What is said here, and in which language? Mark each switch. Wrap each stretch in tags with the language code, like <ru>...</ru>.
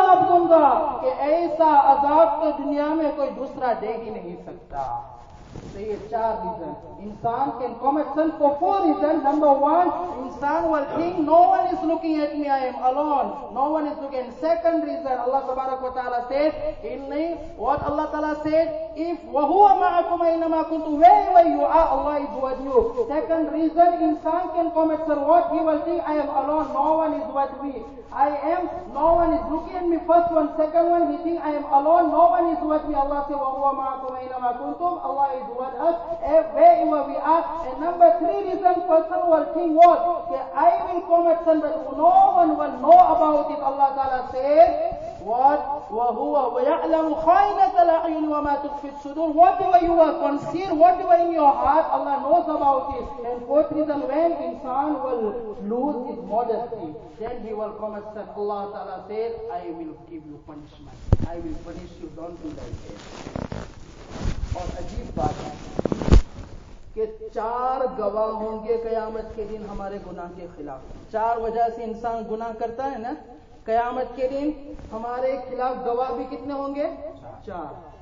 <ur>دوں گا کہ ایسا عذاب تو دنیا میں کوئی دوسرا دے ہی نہیں سکتا۔ تو یہ 4 ریزن انسان</ur> <en>can commit sin for 4 reasons. Number 1, insan will think no one is looking at me, I am alone, no one is looking. Second reason, Allah tabarak wa ta'ala said, what Allah ta'ala said, if</en> <ar>وَهُوَ مَعَكُمْ أَيْنَمَا كُنْتُمْ,</ar> <en>wherever you are, Allah is with you. Second reason, insan can commit sin, what he will think, I am alone, no one is with me, no one is looking at me. First one. Second one, he think I am alone, no one is with me. Allah says</en> <ar>وَهُوَ مَعَكُمْ أَيْنَمَا كُنْتُمْ,</ar> <en>Allah is with us wherever we are. And number 3 reason, person will think what? That I will commit sin but no one will know about it. Allah Ta'ala says what?</en> <ar>وَهُوَ وَيَعْلَمُ خَائِنَةَ الْأَعْيُنِ وَمَا تُخْفِي الصُّدُورُ,</ar> <en>whatever you are concealed, whatever in your heart, Allah knows about it. And fourth reason, when insan will lose his modesty, then he will commit sin. Allah Ta'ala says, I will give you punishment, I will punish you, don't do like that.</en> <ur>اور عجیب بات ہے کہ 4 گواہ ہوں گے قیامت کے دن ہمارے گناہ کے خلاف۔ 4 وجہ سے انسان گناہ کرتا ہے نا، قیامت کے دن ہمارے خلاف گواہ بھی کتنے ہوں گے؟ 4.</ur>